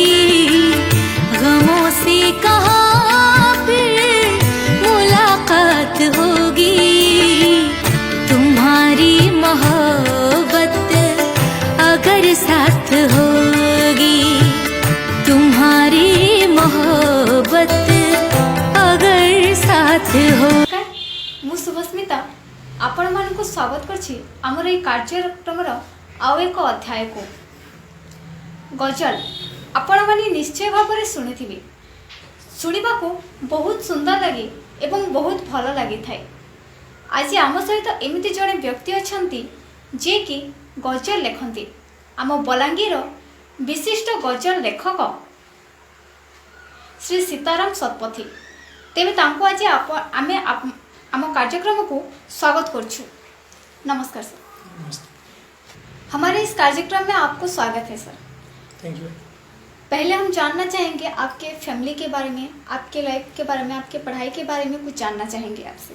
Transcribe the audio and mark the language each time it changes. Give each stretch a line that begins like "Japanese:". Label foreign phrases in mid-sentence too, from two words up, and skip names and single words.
Hindi: गमों से कहाँ फिर मुलाकात होगी। तुम्हारी मोहब्बत अगर साथ होगी, तुम्हारी मोहब्बत अगर साथ हो।
Odia: ମୁଁ ଶୁଭସ୍ମିତା ଆପଣମାନଙ୍କୁ ସ୍ୱାଗତ କରୁଛି ଆମର ଏହି କାର୍ଯ୍ୟକ୍ରମର ଆଉ ଏକ ଅଧ୍ୟାୟକୁ। ଗଜଲ ଆପଣମାନେ ନିଶ୍ଚୟ ଭାବରେ ଶୁଣିଥିବେ, ଶୁଣିବାକୁ ବହୁତ ସୁନ୍ଦର ଲାଗେ ଏବଂ ବହୁତ ଭଲ ଲାଗିଥାଏ। ଆଜି ଆମ ସହିତ ଏମିତି ଜଣେ ବ୍ୟକ୍ତି ଅଛନ୍ତି ଯିଏକି ଗଜଲ ଲେଖନ୍ତି, ଆମ ବଲାଙ୍ଗୀର ବିଶିଷ୍ଟ ଗଜଲ ଲେଖକ ଶ୍ରୀ सीताराम शतपथी। ତେବେ ତାଙ୍କୁ ଆଜି ଆମେ ଆମ କାର୍ଯ୍ୟକ୍ରମ କୁ ସ୍ୱାଗତ କରୁଛୁ।
Hindi: नमस्कार सर। नमस्ते। हमारे इस कार्यक्रम में आपको स्वागत है सर।
English: Thank you.
Hindi: पहले हम जानना चाहेंगे आपके फैमिली के बारे में, आपके लाइफ के बारे में, आपके पढ़ाई के बारे में कुछ जानना चाहेंगे आपसे।